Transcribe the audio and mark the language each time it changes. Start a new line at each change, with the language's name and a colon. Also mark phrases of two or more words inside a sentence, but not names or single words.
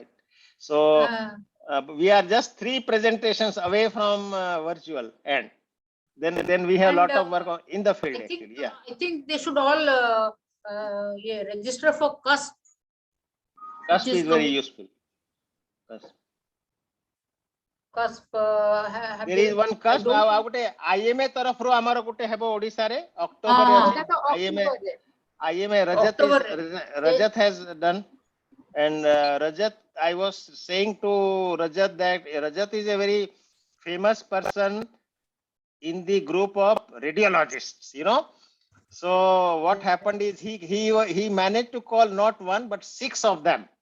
English: So we are just 3 presentations away from virtual end. Then we have a lot of work in the field actually. Yeah. I think they should all register for CUSP. CUSP which is very useful. CUSP. CUSP. There is one CUSP.
Odia: ଆ ଗୋଟେ IMA ତରଫ ରୋ ହମାରୋ ଗୋଟେ ହେବୋ ଓଡ଼ିଶା ରେ ଅକ୍ଟୋବର ରେ
English: That अछि October. IMA Rajat has done. And Rajat, I was saying to Rajat that Rajat is a very famous person in the group of radiologists, you know. So what happened is he managed to call not 1 but 6 of them.